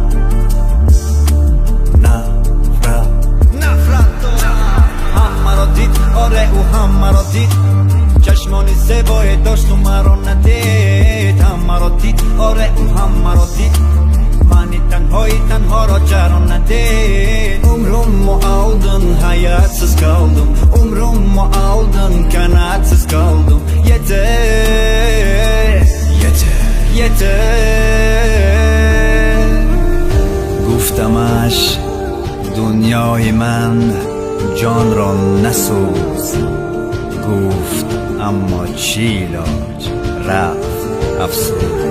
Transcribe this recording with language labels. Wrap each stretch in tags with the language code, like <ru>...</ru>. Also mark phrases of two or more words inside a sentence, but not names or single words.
<fa>دارم. هم مرا دید، آره او هم مرا دید. چشمانی زیبای داشت و مرا ندید. هم مرا دید، آره او هم مرا دید. منی تنها را جران ندید.</fa> <tr>Umrumu aldın, hayatsız kaldım. Umrumu aldın, kanatsız kaldım. Yeter</tr> <fa>گفتمش دنیای من جان را نسوز. گفت اما چی علاج، رفت افسوس.</fa>